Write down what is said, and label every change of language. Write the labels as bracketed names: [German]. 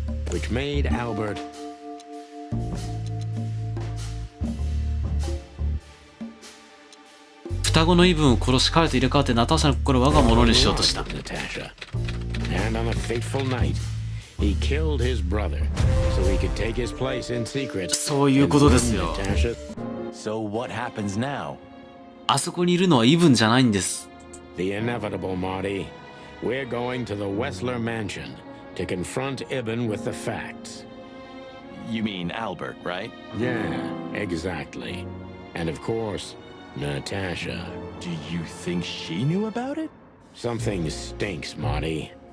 [English] Which made Albert [Japanese] 双子のイブンを殺し彼と入れ替わってナターシャの心を我が物にしようとした。 [English] Natasha. And on a fateful night, he killed his brother so he could take his place in secret. [Japanese] そういうことですよ。 [English] So what happens now? [Japanese] あそこにいるのはイブンじゃないんです。 [English] The inevitable, Marty. We're going to the Wessler mansion to confront Ibn with the facts. You mean Albert, right? Yeah, exactly. And of course, Natasha. Do you think she knew about it? Something stinks, Marty.